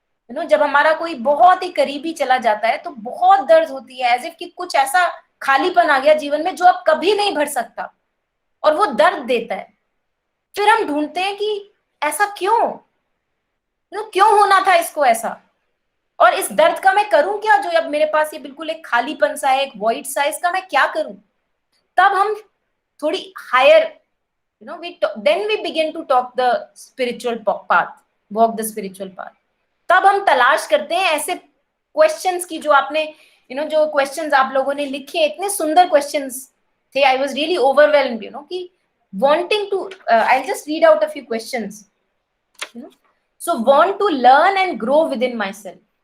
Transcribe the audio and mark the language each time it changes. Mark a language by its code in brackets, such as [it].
[hi] जब हमारा कोई बहुत ही करीबी चला जाता है तो बहुत दर्द होती है, एज इफ कि कुछ ऐसा खालीपन आ गया जीवन में जो अब कभी नहीं भर सकता, और वो दर्द देता है। फिर हम ढूंढते हैं कि ऐसा क्यों, क्यों होना था इसको ऐसा, और इस दर्द का मैं करूं क्या, जो अब मेरे पास ये बिल्कुल एक खालीपन सा है, एक वॉइड सा, इसका मैं क्या करूं। तब हम थोड़ी higher, [en] then we begin to talk the spiritual path, walk the spiritual path। [hi] तब हम तलाश करते हैं ऐसे क्वेश्चंस की, जो आपने जो क्वेश्चंस आप लोगों ने लिखे, इतने सुंदर क्वेश्चंस थे। [en] I was really overwhelmed, कि wanting to I'll just read out a few questions। so want to learn and grow within myself।